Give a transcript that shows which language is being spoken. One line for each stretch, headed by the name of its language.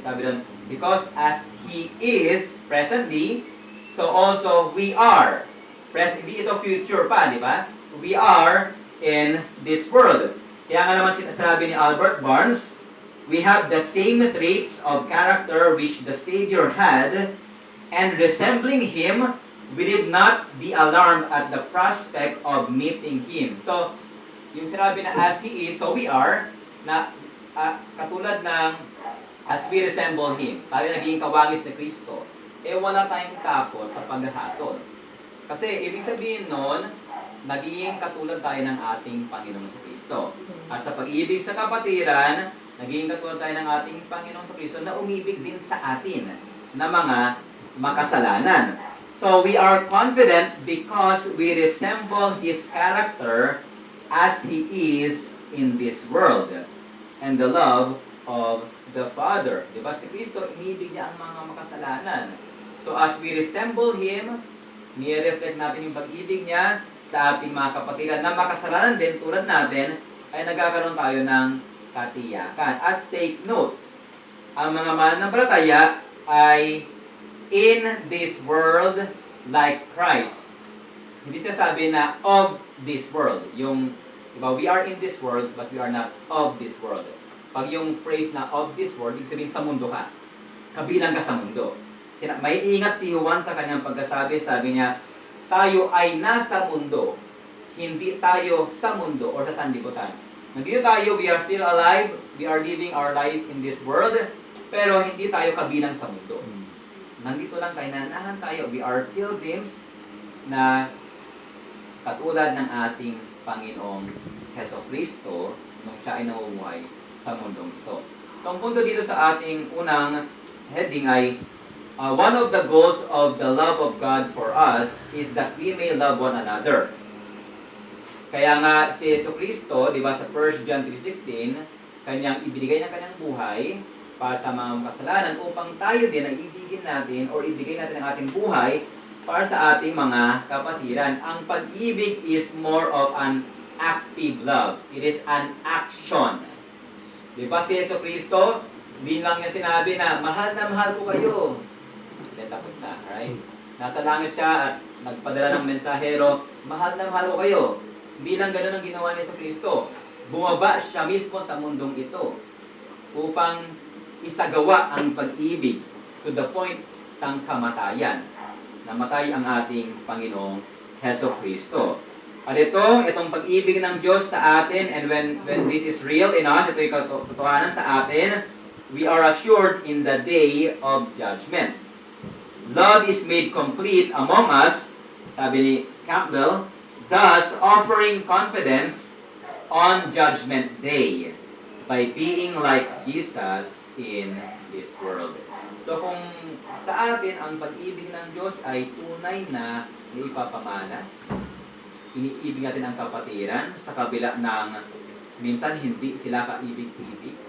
Filipino: Sabi doon,
English: because as He is presently, so also we are.
Filipino: Hindi ito future pa, di ba?
English: We are in this world.
Filipino: Kaya nga naman sinasabi ni
English: Albert Barnes, we have the same traits of character which the Savior had, and resembling Him, we did not be alarmed at the prospect of meeting Him.
Filipino: So, yung sinabi na
English: as He is, so we are,
Filipino: na katulad ng
English: as we resemble Him,
Filipino: tayo naging kawangis ni Kristo, wala tayong takot sa paghahatol. Kasi, ibig sabihin nun, naging katulad tayo ng ating Panginoon sa Kristo. At sa pag-ibig sa kapatiran, naging katulad tayo ng ating Panginoon sa Kristo na umibig din sa atin na mga makasalanan.
English: So, we are confident because we resemble His character as He is in this world, and the love of the Father.
Filipino: Diba? Si Kristo, inibig niya ang mga makasalanan.
English: So as we resemble Him,
Filipino: nire-reflect natin yung pag-ibig niya sa ating mga kapatiran na makasalanan din tulad natin, ay nagkakaroon tayo ng katiyakan.
English: At take note,
Filipino: ang mga mananampalataya ay
English: in this world like Christ.
Filipino: Hindi siya sabi na of this world. Yung, diba,
English: we are in this world, but we are not of this world.
Filipino: Pag yung phrase na of this world, ibig sabihin sa mundo ka. Kabilang ka sa mundo. May ingat si Juan sa kanyang pagkasabi, sabi niya, tayo ay nasa mundo, hindi tayo sa mundo o sa sanlibutan. Nandito tayo,
English: we are still alive, we are living our life in this world,
Filipino: pero hindi tayo kabilang sa mundo. Nandito lang tayo, nanahan tayo,
English: we are pilgrims
Filipino: na katulad ng ating Panginoong Jesucristo nung siya ay namumuhay sa mundong ito. So, ang punto dito sa ating unang heading ay
English: one of the goals of the love of God for us is that we may love one another.
Filipino: Kaya nga si Jesucristo, di ba sa 1 John 3:16, kanyang ibinigay ng kanyang buhay para sa mga kasalanan upang tayo din ay ibigin natin o ibigay natin ang ating buhay para sa ating mga kapatiran. Ang pag-ibig
English: is more of an active love. It is an action.
Filipino: Diba si Jesucristo, din lang niya sinabi na mahal ko kayo. Then tapos na, right? Nasa langit siya at nagpadala ng mensahero, mahal ko kayo. Hindi lang ganoon ang ginawa ni Jesucristo. Bumaba siya mismo sa mundong ito upang isagawa ang pag-ibig
English: to the point
Filipino: ng kamatayan. Namatay ang ating Panginoong Jesucristo. At itong pag-ibig ng Diyos sa atin,
English: and when this is real in us,
Filipino: ito yung katotohanan sa atin,
English: we are assured in the day of judgment. Love is made complete among us,
Filipino: sabi ni Campbell,
English: thus offering confidence on Judgment Day by being like Jesus in this world.
Filipino: So kung sa atin ang pag-ibig ng Diyos ay tunay na ipapamalas, iniibig natin ang kapatiran sa kabila ng minsan hindi sila kaibig-ibig.